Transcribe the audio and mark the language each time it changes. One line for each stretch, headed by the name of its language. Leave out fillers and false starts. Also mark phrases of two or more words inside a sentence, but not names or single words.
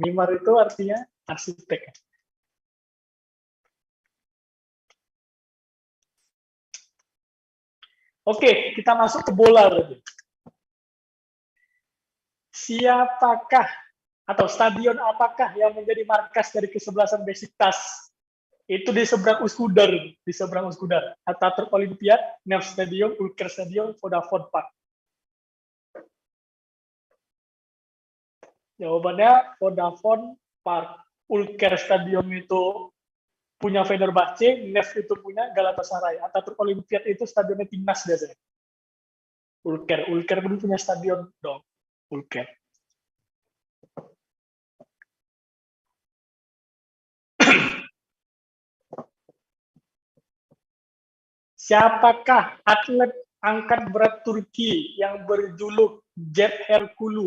Indonesian: Mimar itu artinya arsitek. Oke, kita masuk ke bola berarti. Siapakah atau stadion apakah yang menjadi markas dari kesebelasan Besiktas? Itu di seberang Üsküdar, Atatürk Olympiad, Nef Stadium, Ülker Stadium, Vodafone Park. Jawabannya Vodafone Park. Ulker Stadium itu punya Fenerbahce, Nef itu punya Galatasaray. Ataturk Olimpiad itu stadionnya timnas biasanya. Ulker dulu punya stadion dong. Ulker. Siapakah atlet angkat berat Turki yang berjuluk Jet Herkulu?